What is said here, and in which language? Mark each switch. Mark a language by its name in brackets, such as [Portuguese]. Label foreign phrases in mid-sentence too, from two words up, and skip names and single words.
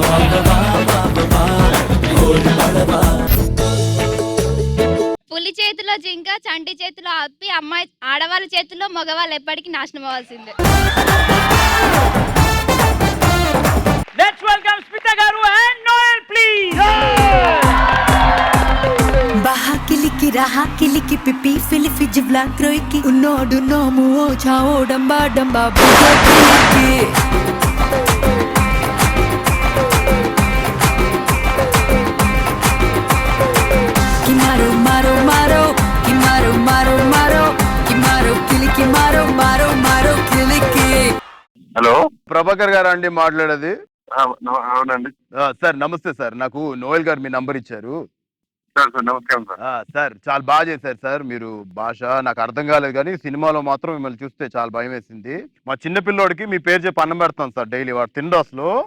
[Telugu] పులి చేతిలో జింక, చంటి చేతిలో అప్పి, అమ్మాయి ఆడవాళ్ళ చేతిలో మగవాళ్ళు ఎప్పటికీ నాశనం అవ్వాల్సిందే. [English] Let's welcome Smitha garu and Noel please. Baha kiliki raha kiliki pipi filifi jivla kroiki unodu nomu o chao damba damba bugo kiliki kimaro maro maro kimaro maro maro kimaro kiliki maro maro maro kiliki. [Telugu] హలో, ప్రభాకర్ గారు అండి మాట్లాడేది? అవునండి సార్ నమస్తే సార్, నాకు నోయల్ గారు మీ నంబర్ ఇచ్చారు. నమస్కారం సార్. సార్ చాలా బాగా చేశారు సార్. మీరు భాష నాకు అర్థం కాలేదు కానీ సినిమాలో మాత్రం మిమ్మల్ని చూస్తే చాలా భయం వేసింది. మా చిన్న పిల్లోడికి మీ పేరు చెప్పి అన్నం పెడతాం సార్ డైలీ, వాడు తిండు అసలు.